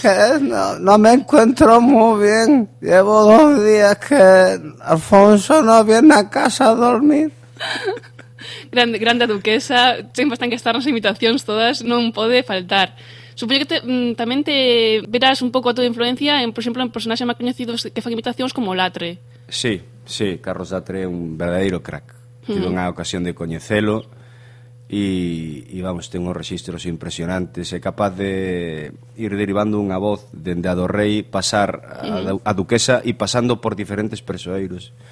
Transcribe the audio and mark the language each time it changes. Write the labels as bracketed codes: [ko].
[es] Es que no me encuentro [gl] moi ben. [es] Llevo 2 días que Alfonso no viene a casa a dormir. [gl] Grande duquesa, sempre están que estar nas imitacións todas, non pode faltar. Supoño que tamén te verás un pouco a túa influencia, por exemplo, en personaxes máis coñecidos que fan imitacións como Latre. Sí, Carlos Latre é un verdadeiro crack. Uh-huh. Tive unha ocasión de coñecelo e vamos, ten uns rexistros impresionantes. É capaz de ir derivando unha voz dende a do rei, pasar a duquesa e pasando por diferentes persoeiros.